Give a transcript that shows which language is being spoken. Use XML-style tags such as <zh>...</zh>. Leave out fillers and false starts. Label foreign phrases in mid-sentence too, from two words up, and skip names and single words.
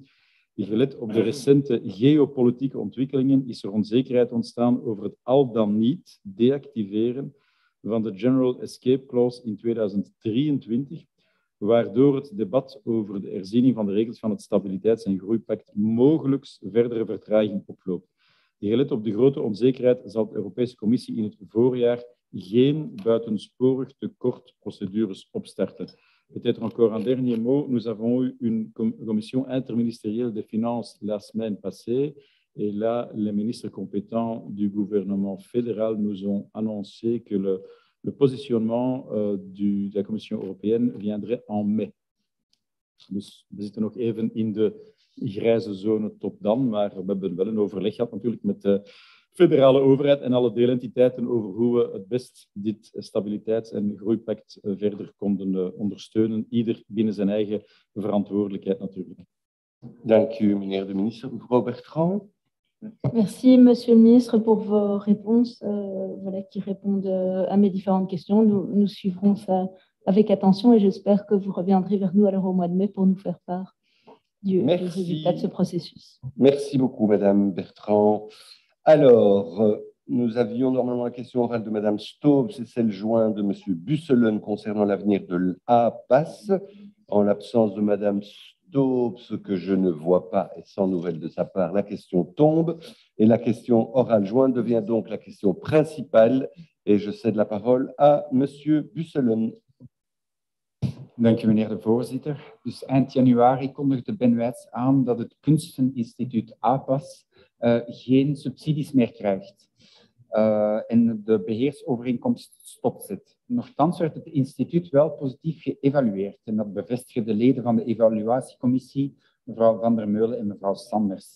<nl>Gelet op de recente geopolitieke ontwikkelingen is er onzekerheid ontstaan over het al dan niet deactiveren van de</nl> <en>General Escape Clause</en> <nl>in 2023, waardoor het debat over de herziening van de regels van het Stabiliteits- en Groeipact mogelijk verdere vertraging oploopt. Gelet op de grote onzekerheid zal de Europese Commissie in het voorjaar geen buitensporig tekort procedures opstarten.</nl> <fr>Peut-être encore un dernier mot. Nous avons eu une commission interministérielle des finances la semaine passée et là, les ministres compétents du gouvernement fédéral nous ont annoncé que le positionnement de la Commission européenne viendrait en mai.</fr> <nl>Dus we zitten nog even in de grijze zone tot dan, maar we hebben wel een overleg gehad natuurlijk met de federale overheid en alle deelentiteiten over hoe we het best dit stabiliteits- en groeipact verder konden ondersteunen, ieder binnen zijn eigen verantwoordelijkheid natuurlijk. Dank u, meneer de ministre. Mevrouw Bertrand.</nl> <fr>Merci, monsieur le ministre, pour vos réponses voilà, qui répondent à mes différentes questions. Nous suivrons ça avec attention et j'espère que vous reviendrez vers nous alors au mois de mai pour nous faire part du résultat de ce processus. Merci beaucoup, Madame Bertrand. Alors, nous avions normalement la question orale de Madame Staub, c'est celle jointe de Monsieur Busselen concernant l'avenir de l'APAS. En l'absence de Madame Staub, ce que je ne vois pas et sans nouvelles de sa part, la question tombe et la question orale jointe devient donc la question principale et je cède la parole à Monsieur Busselen.</fr> <nl>Dank u, meneer de voorzitter. Dus eind januari kondigde Ben Wijts aan dat het Kunsteninstituut APAS geen subsidies meer krijgt en de beheersovereenkomst stopzet. Nochtans werd het instituut wel positief geëvalueerd en dat bevestigen de leden van de evaluatiecommissie, mevrouw Van der Meulen en mevrouw Sanders.</nl>